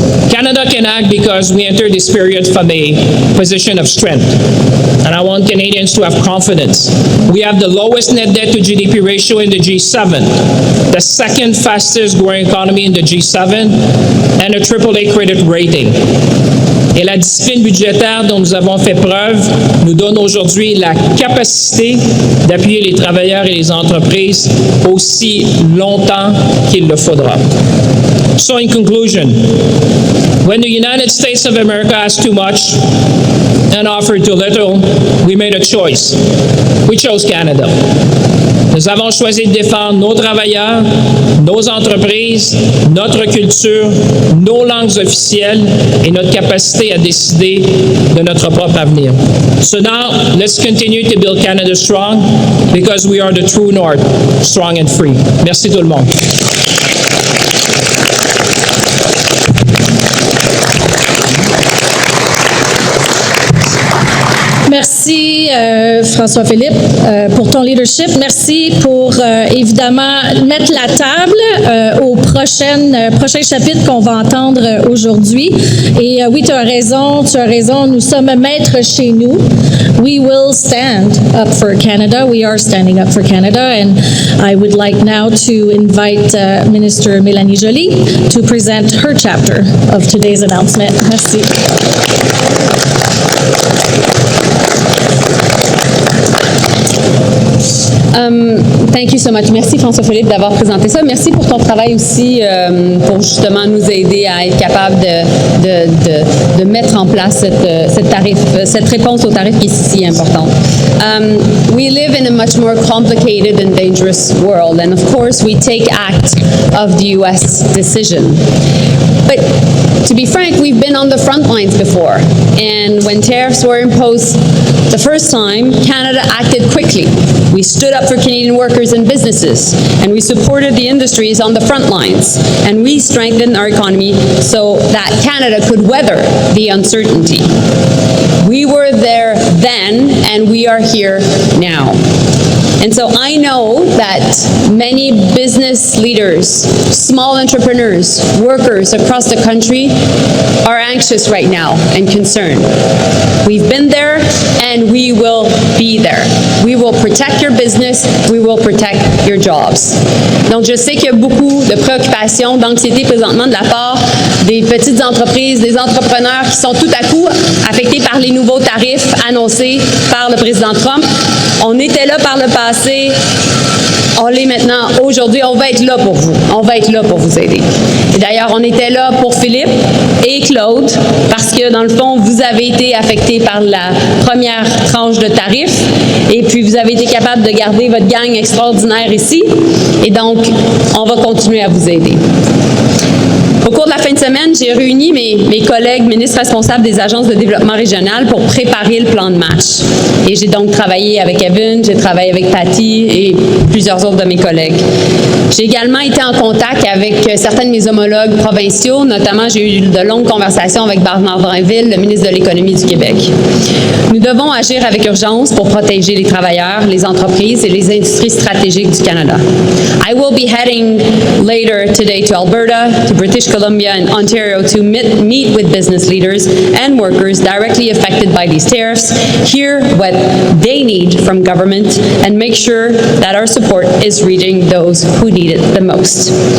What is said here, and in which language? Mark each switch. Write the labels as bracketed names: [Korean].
[English] Canada can act because we entered this period from a position of strength. And I want Canadians to have confidence. We have the lowest net debt to GDP ratio in the G7, the second fastest growing economy in the G7, and a AAA credit rating. [French] Et la discipline budgétaire dont nous avons fait preuve nous donne aujourd'hui la capacité d'appuyer les travailleurs et les entreprises aussi longtemps qu'il le faudra. [English] So in conclusion, when the United States of America asked too much and offered too little, we made a choice. We chose Canada. [French] Nous avons choisi de défendre nos travailleurs, nos entreprises, notre culture, nos langues officielles et notre capacité à décider de notre propre avenir. [English] So now, let's continue to build Canada strong because we are the true north, strong and free. [French] Merci tout le monde. Merci François-Philippe pour ton leadership. Merci pour évidemment mettre la table au prochain chapitre qu'on va entendre aujourd'hui. Et oui, tu as raison, nous sommes maîtres chez nous. [English] We will stand up for Canada. We are standing up for Canada. And I would like now to invite Minister Mélanie Joly to present her chapter of today's announcement. [French] Merci. [English] Thank you so much. [French] Merci François-Philippe d'avoir présenté ça. Merci pour ton travail aussi pour justement nous aider à être capable de mettre en place cette réponse au tarif qui est si importante. [English] We live in a much more complicated and dangerous world, and of course we take act of the U.S. decision. But to be frank, we've been on the front lines before, and when tariffs were imposed the first time, Canada acted quickly. We stood up for Canadian workers and businesses, and we supported the industries on the front lines, and we strengthened our economy so that Canada could weather the uncertainty. We were there then, and we are here now. And so I know that many business leaders, small entrepreneurs, workers across the country are anxious right now and concerned. We've been there and we will be there. We will protect your business, we will protect your jobs. [French] Donc je sais qu'il y a beaucoup de préoccupations, d'anxiété présentement de la part des petites entreprises, des entrepreneurs qui sont tout à coup affectés par les nouveaux tarifs annoncés par le président Trump. On était là par le passé, on l'est maintenant. Aujourd'hui, on va être là pour vous. On va être là pour vous aider. Et d'ailleurs, on était là pour Philippe et Claude parce que, dans le fond, vous avez été affectés par la première tranche de tarifs et puis vous avez été capable de garder votre gang extraordinaire ici. Et donc, on va continuer à vous aider. Au cours de la fin de semaine, j'ai réuni mes collègues ministres responsables des agences de développement régional pour préparer le plan de match. Et j'ai donc travaillé avec Evan, j'ai travaillé avec Patty et plusieurs autres de mes collègues. J'ai également été en contact avec certains de mes homologues provinciaux, notamment j'ai eu de longues conversations avec Bernard Drinville, le ministre de l'Économie du Québec. Nous devons agir avec urgence pour protéger les travailleurs, les entreprises et les industries stratégiques du Canada. [English] I will be heading later today to Alberta, to British Columbia and Ontario to meet with business leaders and workers directly affected by these tariffs, hear what they need from government, and make sure that our support is reaching those who need it the most.